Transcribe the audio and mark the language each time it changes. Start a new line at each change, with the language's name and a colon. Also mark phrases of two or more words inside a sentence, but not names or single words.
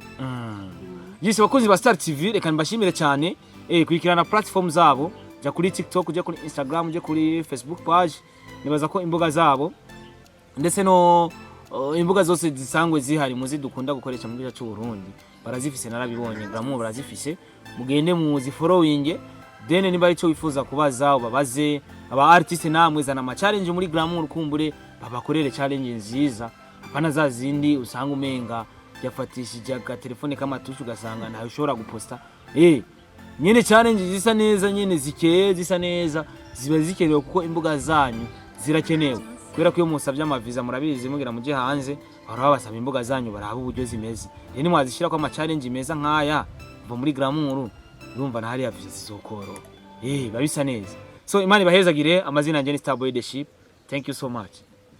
Rundi: yise bakozi ba Star TV reka mbashimire cyane kurikirana platform zabo ja kuri TikTok je kuri Instagram je kuri Facebook page nibaza ko imbuga zabo ndetse no imbuga zose zisangwe zihari muzi dukunda gukoresha mu gice cy'u Burundi barazifise narabibonye Glamour barazifise mugende muzi
English: following then
Rundi: niba arico wifuza kubaza ubabaze aba artist namwe zana ama challenge muri Glamour kumbure babakorere challenge nziza apana za zindi usanga umenga yafatishije aga telefone k'amatushu ugasanga ntayo ushobora guposta nyene challenge zisa neza nyene zikeye zisa neza ziba zikenewe kuko imbuga zanyu zirakenewe kubera ko iyo musabye amaviza murabizi mugira muje hanze baraba basaba imbuga zanyu baraba uburyo zimeze ni mwazishira ko ama challenge meza nkaya mva muri Glamour urumva na hari ya viza zizokoro babisa neza so imana ibahezagire amazina yanjye ni Starboy the Ship
English: thank you so much